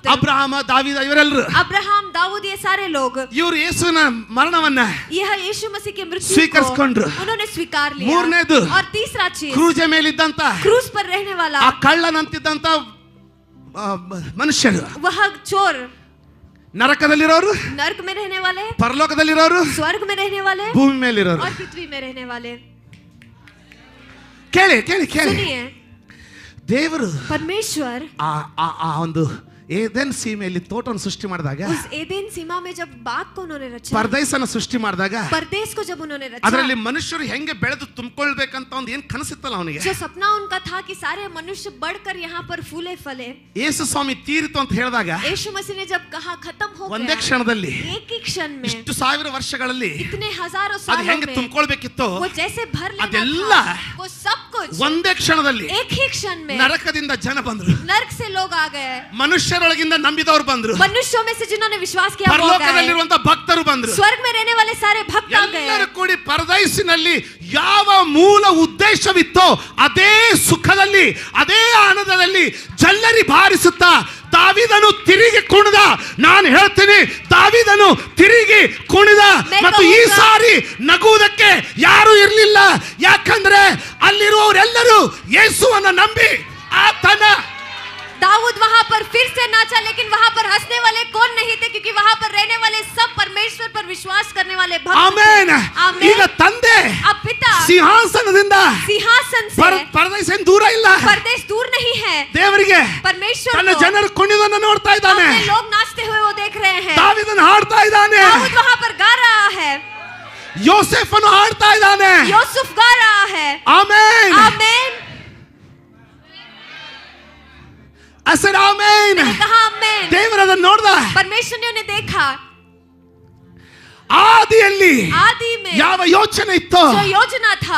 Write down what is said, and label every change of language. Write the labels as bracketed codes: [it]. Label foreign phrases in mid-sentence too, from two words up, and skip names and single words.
[kn] ಅಬ್ರಹಾಮ, ದಾವೀದ, ಇವರೆಲ್ಲರೂ [hi] अब्राहम, दाऊद, ये सारे लोग, [kn] ಇವರು ಯೇಸುವಿನ ಮರಣವನ್ನ [hi] यह यीशु मसीह के मृत्यु [kn] ಸ್ವೀಕರಿಸಿಕೊಂಡ್ರು. [hi] को उन्होंने स्वीकार लिया। [kn] ಮೂರನೇದು, [hi] और तीसरा चीज, [kn] ಕ್ರೂಜ ಮೇಲಿದ್ದಂತ [hi] क्रूज पर रहने वाला [kn] ಆ ಕಳ್ಳನಂತಿದ್ದಂತ ಮನುಷ್ಯರು, [hi] वह चोर, [kn] ನರಕದಲ್ಲಿರೋರು, [hi] नर्क में रहने वाले, [kn] ಪರಲೋಕದಲ್ಲಿರೋರು, [hi] स्वर्ग में रहने वाले [kn] ಭೂಮಿ ಮೇಲಿರೋರು. [hi] और पृथ्वी में रहने वाले। [kn] ಕೇಳಿ ಕೇಳಿ ಕೇಳಿ, [hi] सुनिए, [kn] ದೇವರು [hi] परमेश्वर [kn] ಆ ಒಂದು ಏದೆನ್ ಸೀಮೆಯಲ್ಲಿ ತೋಟವನ್ನು ಸೃಷ್ಟಿ ಮಾಡಿದಾಗ, [hi] उस एदेन सीमा में जब बाग को उन्होंने रचा, [kn] ಪರದೈಸನ ಸೃಷ್ಟಿ ಮಾಡಿದಾಗ, [hi] परदेश को जब उन्होंने रचा, [kn] ಅದರಲ್ಲಿ ಮನುಷ್ಯರು ಹೆಂಗೆ ಬೆಳೆದು ತುಂಬಿಕೊಳ್ಬೇಕಂತ ಒಂದು ಏನ್ ಕನಸಿತ್ತಲ್ಲ ಅವನಿಗೆ. [hi] जो सपना उनका था कि सारे मनुष्य बढ़कर यहाँ पर फूले फले, [kn] ಯೇಸು ಸ್ವಾಮಿ ತೀರಿತು ಅಂತ ಹೇಳಿದಾಗ [hi] यीशु मसीह ने जब कहा खत्म हो [kn] ಒಂದೇ [hi] गया, [kn] ಕ್ಷಣದಲ್ಲಿ [hi] एक ही क्षण में, [kn] ಇಷ್ಟು ಸಾವಿರ ವರ್ಷಗಳಲ್ಲಿ [hi] इतने हजारों [kn] ಅದು [hi] सालों [kn] ಹೆಂಗೆ [hi] में [kn] ತುಂಬಿಕೊಳ್ಬೇಕಿತ್ತು, [hi] वो जैसे भर लेना [kn] ಅದೆಲ್ಲ [hi] था, वो सब कुछ [kn] ಒಂದೇ ಕ್ಷಣದಲ್ಲಿ [hi] एक ही क्षण में [kn] ನರಕದಿಂದ ಜನ ಬಂದ್ರು, [hi] नर्क से लोग आ गए, [kn] ಮನುಷ್ಯರೊಳಗಿಂದ ನಂಬಿದವರು ಬಂದ್ರು, [hi] मनुष्यों में से जिन्होंने विश्वास किया वो गए, [kn] ಪರಲೋಕದಲ್ಲಿರುವಂತ ಭಕ್ತರು ಬಂದ್ರು. [hi] स्वर्ग में रहने वाले सारे भक्त आ गए। [kn] ಎಲ್ಲರೂ ಕೂಡಿ ಪರದೈಸಿನಲ್ಲಿ ಯಾವ ಮೂಲ ಉದ್ದೇಶವಿತ್ತೋ ಅದೇ ಸುಖದಲ್ಲಿ, ಅದೇ ಆನಂದದಲ್ಲಿ ಜಲ್ಲರಿ ಬಾರಿಸುತ್ತಾ ದಾವೀದನು ತಿರುಗಿ ಕುಣಿದ. ನಾನು ಹೇಳ್ತೀನಿ, ದಾವೀದನು ತಿರುಗಿ ಕುಣಿದ. ಮತ್ತು ಈ ಸಾರಿ ನಗುವುದಕ್ಕೆ ಯಾರು ಇರಲಿಲ್ಲ, ಯಾಕಂದ್ರೆ ಅಲ್ಲಿರುವವರೆಲ್ಲರೂ ಯೇಸುವನ್ನ ನಂಬಿ ಆತನ. [hi] दाऊद वहां पर फिर से नाचा, लेकिन वहां पर हंसने वाले कौन नहीं थे, क्योंकि वहां पर रहने वाले सब परमेश्वर पर विश्वास करने वाले भक्त थे। [kn] ಆಮೆನ್. ಈಗ ತಂದೆ [hi] अब पिता [kn] ಸಿಂಹಾಸನದಿಂದ [hi] सिंहासन से, [kn] ಪರದೈಸ ದೂರ ಇಲ್ಲ, [hi] परदेश दूर नहीं है, [kn] ದೇವರಿಗೆ [hi] परमेश्वर [kn] ತನ್ನ [hi] को [kn] ಜನರು ಕುಣಿದನ್ನು ನೋಡ್ತಾ ಇದ್ದಾನೆ. [hi] अपने लोग नाचते हुए वो देख रहे हैं। [kn] ದಾವೀದನು ಹಾಡ್ತಾ ಇದ್ದಾನೆ, [hi] दाऊद वहां पर गा रहा है, [kn] ಯೋಸೇಫನು ಹಾಡ್ತಾ ಇದ್ದಾನೆ. [hi] यूसुफ गा रहा है। [kn] ಆಮೆನ್. [hi] आमेन। [kn] ಆಮೆನ್. [hi] कहा आमेन। [kn] ದೇವರನ್ನು ನೋಡ್ದ. [hi] परमेश्वर ने उन्हें देखा, [kn] ಆದಿಯಲ್ಲಿ [hi] आदि में [kn] ಯಾವ ಯೋಚನೆ ಇತ್ತೋ [hi] जो योजना था